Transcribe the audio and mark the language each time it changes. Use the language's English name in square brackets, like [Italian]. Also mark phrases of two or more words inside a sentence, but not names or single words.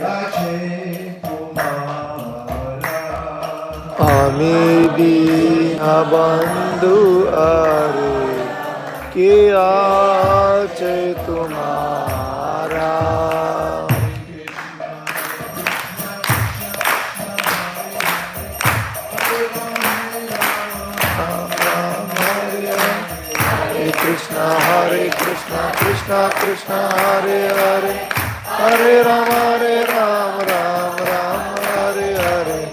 [Bangla] আছে তোমারা আমি বিনা বন্ধু আরে কে আছে তোমারা [Sanskrit] कृष्ण हरे कृष्ण कृष्ण कृष्ण हरे हरे हरे राम राम राम हरे हरे